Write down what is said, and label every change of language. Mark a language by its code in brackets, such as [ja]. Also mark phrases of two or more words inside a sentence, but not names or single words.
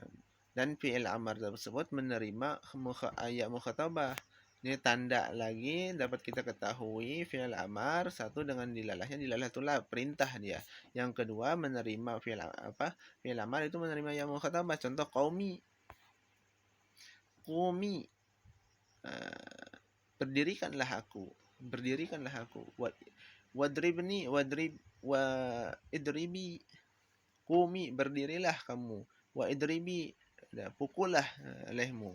[id] Dan [ar] فعل الأمر [id] tersebut menerima [ar] ياء المخاطبة. [id] Ini tanda lagi dapat kita ketahui [ar] فعل الأمر [id] satu dengan dilalahnya, dilalah itulah perintah dia. Yang kedua menerima [ar] فعل الأمر [id] itu menerima [ar] ياء المخاطبة. [id] Contoh qaumi. Qumi. Berdirikanlah aku. Berdirikanlah aku. [ar] واضربني واضربي. [id] Qumi, berdirilah kamu. [ar] واضربي, [id] pukullah olehmu.